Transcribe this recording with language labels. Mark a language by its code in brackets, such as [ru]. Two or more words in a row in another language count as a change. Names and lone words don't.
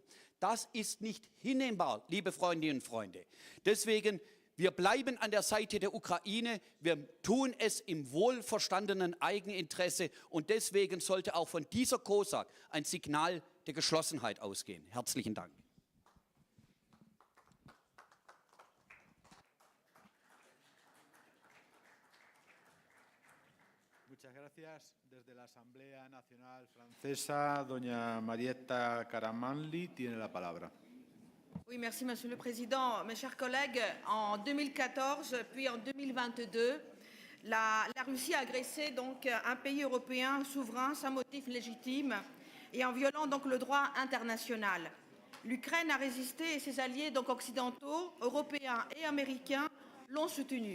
[de] Das ist nicht hinnehmbar, liebe Freundinnen und Freunde. Deswegen wir bleiben an der Seite der Ukraine, wir tun es im wohlverstandenen Eigeninteresse, und deswegen sollte auch von dieser COSAC ein Signal der Geschlossenheit ausgehen. Herzlichen Dank. [es] Muchas gracias. Desde la Asamblea Nacional Francesa, doña Marietta Caramanli tiene la palabra. [fr] Oui, merci Monsieur le Président. Mes chers collègues, en 2014 puis en 2022, la Russie a agressé donc un pays européen souverain sans motif légitime et en violant donc le droit international. L'Ukraine a résisté et ses alliés donc occidentaux, européens et américains l'ont soutenu.